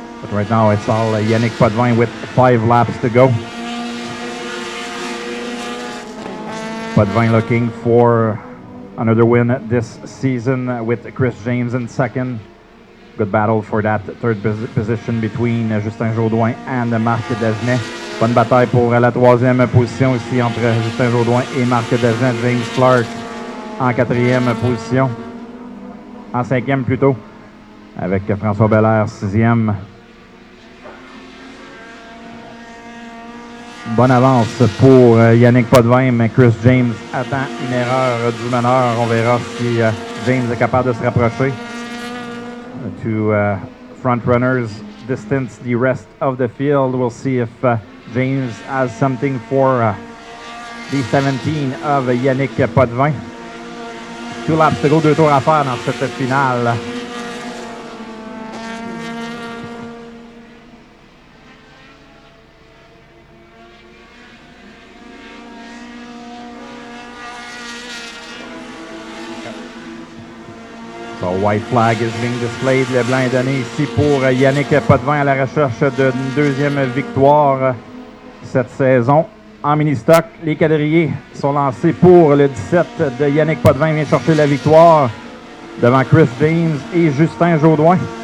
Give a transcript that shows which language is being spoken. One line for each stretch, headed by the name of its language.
English: But right now it's all Yannick Potvin with 5 laps to go. Potvin looking for another win this season with Chris James in second. Good battle for that third position between Justin Jodoin and Marc Dagenet.
French: Bonne bataille pour la troisième position ici entre Justin Jodoin et Marc Dagenet. James Clark en quatrième position. En cinquième plutôt, avec François Belair sixième. Bonne avance pour Yannick Potvin, mais Chris James attend une erreur du meneur. On verra si James est capable de se rapprocher.
English: To front runners distance the rest of the field. We'll see if James has something for the 17 of Yannick Potvin. 2 laps to go,
French: 2 tours à faire dans cette finale.
English: white flag is being displayed.
French: Le blanc est donné ici pour Yannick Potvin à la recherche d'une deuxième victoire cette saison. En mini-stock, les quadrillés sont lancés pour le 17 de Yannick Potvin. Vient chercher la victoire devant Chris James et Justin Jaudoin.